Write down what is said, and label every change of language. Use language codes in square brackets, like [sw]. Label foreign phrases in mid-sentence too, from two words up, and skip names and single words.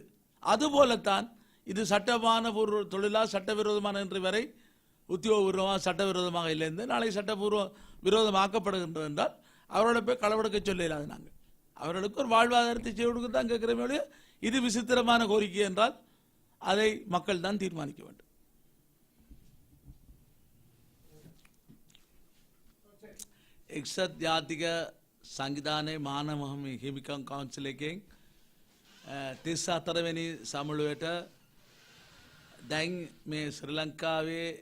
[ta] அதுபோலத்தான் இது சட்டமான பூர்வ தொழிலா சட்டவிரோதமான இன்று வரை உத்தியோகபூர்வமாக சட்டவிரோதமாக இல்லைந்து நாளை சட்டபூர்வ விரோதமாக்கப்படுகின்றது என்றால் அவரோட போய் களவெடுக்க சொல்லலாது. நாங்கள் அவர்களுக்கு ஒரு வாழ்வாதாரத்தை செய்ய கொடுக்க தான் கேட்கிறோமே. இது விசித்திரமான கோரிக்கை என்றால் அதை மக்கள் தான் தீர்மானிக்க வேண்டும். [si] එක්සත් ජාතික සංවිධානයේ මානව හිමිකම් කවුන්සිල් එකෙන් 34 වෙනි සමුළුවට දැන් මේ ශ්‍රී ලංකාවේ